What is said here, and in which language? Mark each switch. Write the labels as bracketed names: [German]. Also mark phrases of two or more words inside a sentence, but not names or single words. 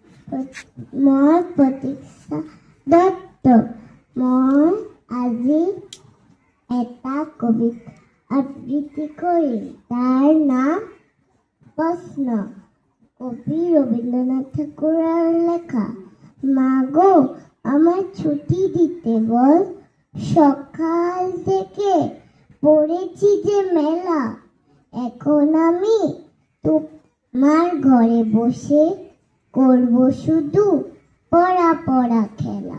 [Assamese] মই প্ৰতীক্ষা দত্ত। মই আজি এটা কবিতা আবৃত্তি কৰিম। তাৰ নাম প্ৰশ্ন। [Bangla] কবি রবীন্দ্রনাথ ঠাকুরের লেখা। মাগো আমার ছুটি দিতে বল, সকাল থেকে পড়েছি যে মেলা। এখন আমি তোমার ঘরে বসে করব শুধু পড়া পড়া খেলা।